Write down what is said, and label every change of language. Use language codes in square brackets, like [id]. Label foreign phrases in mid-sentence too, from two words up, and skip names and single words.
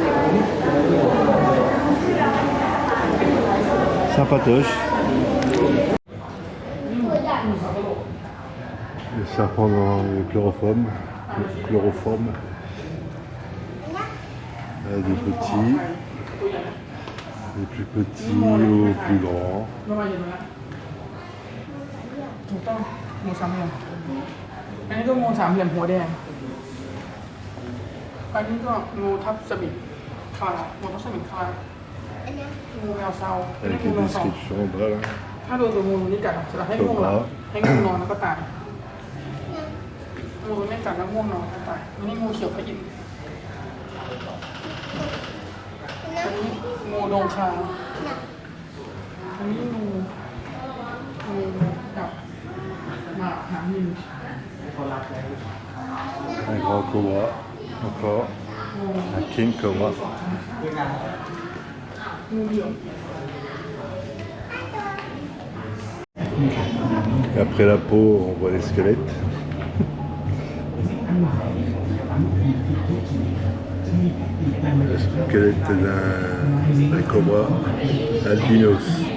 [fr] Sympatoche. Le serpent dans le chloroforme. Des petits, des plus petits aux plus grands. [th] ถูกต้องงูสามเหลี่ยมอันนี้ก็งูสามเหลี่ยมหัวแดงอันนี้ก็งูทับสมิงคลางูทับสมิงคลางูแมวเซาอันนี้ [fr] Avec [th] งู [fr] une [th] แมวเซา [fr] description bras là. [th] ถ้าโดนตัวงูนี้กัดจะให้ง่วงหลับให้ง่วงนอนแล้วก็ตายงูตัวนี้กัดแล้วง่วงนอนแล้วตายอันนี้งูเขียวพยินอันนี้งูดงคาอันนี้งูกับหมาหางนิน [fr] Un grand cobra, encore. Un king cobra. [th] งูเหลือม [fr] Et après la peau, on voit les squelettes. Le squelette d'un cobra albinos, paraît-il.